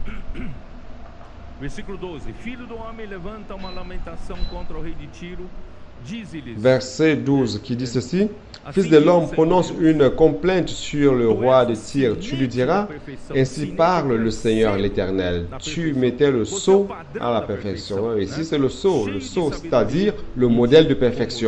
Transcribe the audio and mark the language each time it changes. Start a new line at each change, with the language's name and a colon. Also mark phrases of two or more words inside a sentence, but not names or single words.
Portuguese: Versículo 12. Filho do homem, levanta uma lamentação contra o rei de Tiro,
French: verset 12, qui dit ceci. Fils de l'homme, prononce une complainte sur le roi de Tyr. Tu lui diras, ainsi parle le Seigneur l'Éternel. Tu mettais le sceau à la perfection. Ici, c'est le sceau, c'est-à-dire le modèle de perfection.